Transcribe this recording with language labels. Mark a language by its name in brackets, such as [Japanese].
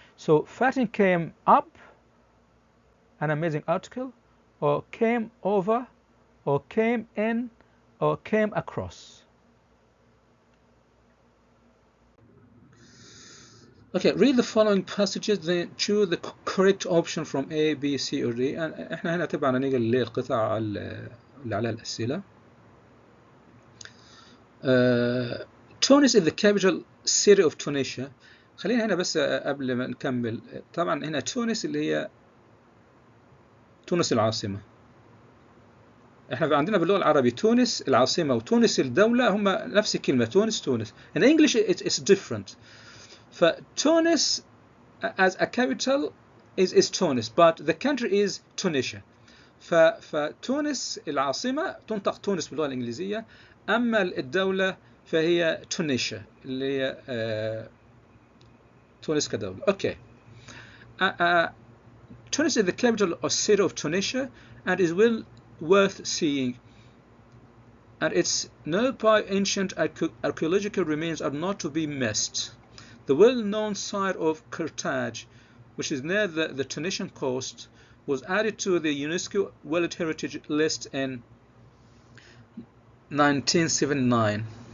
[English] So Fatin came up an amazing article, or came over, or came in, or came across. Okay, read the following passages, then choose the correct option from A, B, C, or D. [Arabic] احنا هنا طبعا نيجي للقطع اللي عليها الأسئلة. [English] Tunis is the capital city of Tunisia. [Arabic] خلينا هنا بس قبل ما نكمل. طبعا هنا تونس اللي هي تونس العاصمة. احنا عندنا باللغة العربية تونس العاصمة وتونس الدولة هم نفس الكلمة تونس. [English] In English it's different. فتونس as a capital is Tunis, but the country is Tunisia. [Arabic] فتونس العاصمة تنطق تونس باللغة الإنجليزية، أما الدولة فهي تونيشيا اللي هي تونس كدولة. [English] Okay. Tunis is the capital or city of Tunisia and is well worth seeing, and its nearby ancient archaeological remains are not to be missed. The well-known site of Carthage, which is near the Tunisian coast, was added to the UNESCO World Heritage List in 1979.